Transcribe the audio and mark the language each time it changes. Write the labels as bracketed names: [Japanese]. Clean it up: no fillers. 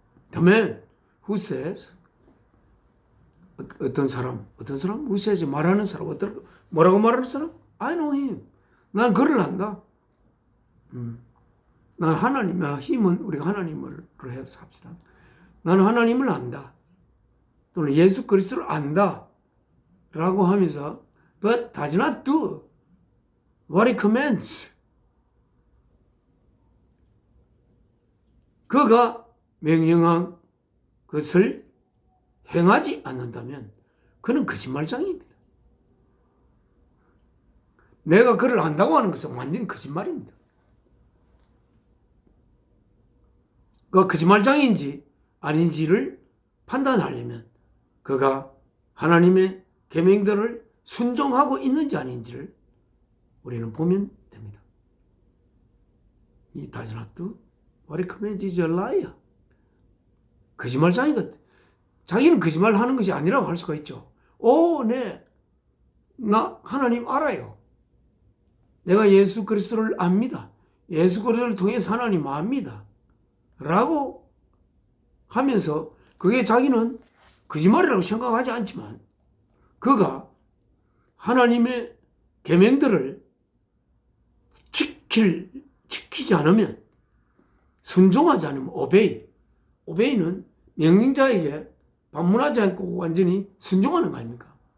[English] The man who says, [Korean] 어떤 사람 [English] who says, [Korean] 말하는 사람, 뭐라고 말하는 사람? [English] I know him. [Korean] 난 그를 안다. 난 하나님, 힘은 우리가 하나님을 해서 합시다. 나는 하나님을 안다. 또는 예수 그리스도를 안다. 라고 하면서 [English] but does not do what he commands. [Korean] 그가 명령한 것을 행하지 않는다면 그는 거짓말장입니다. 내가 그를 안다고 하는 것은 완전 거짓말입니다. 그 거짓말장인지 아닌지를 판단하려면 그가 하나님의 계명들을 순종하고 있는지 아닌지를 우리는 보면 됩니다. [English] 이 does not do what he commands is a liar. [Korean] 거짓말장이거든. 자기는 거짓말 하는 것이 아니라고 할 수가 있죠. 네. 나 하나님 알아요. 내가 예수 그리스도를 압니다. 예수 그리스도를 통해서 하나님 압니다. 라고 하면서 그게 자기는 거짓말이라고 생각하지 않지만 그가 하나님의 계명들을 지키지 않으면, 순종하지 않으면 오베이는 명령자에게 반문하지 않고 완전히 순종하는 거 아닙니까?